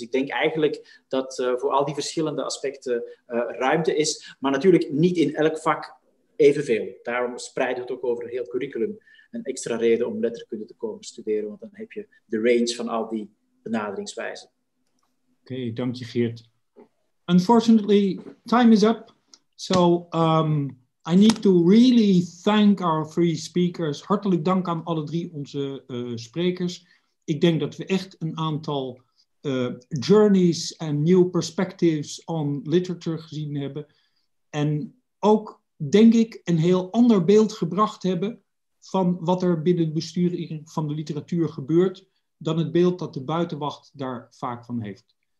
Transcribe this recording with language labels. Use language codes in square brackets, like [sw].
[nl] Ik denk eigenlijk dat voor al die verschillende aspecten ruimte is, maar natuurlijk niet in elk vak evenveel. Daarom spreiden we het ook over een heel curriculum. Een extra reden om letterkunde te komen studeren, want dan heb je de range van al die benaderingswijzen. Oké, dank je Geert. [en] Unfortunately, time is up. So I need to really thank our 3 speakers. [nl] Hartelijk dank aan alle 3 onze sprekers. Ik denk dat we echt een aantal journeys en [en] new perspectives on literature [nl] gezien hebben. En ook, denk ik, een heel ander beeld gebracht hebben van wat er binnen het bestuur van de literatuur gebeurt, dan het beeld dat de buitenwacht daar vaak van heeft.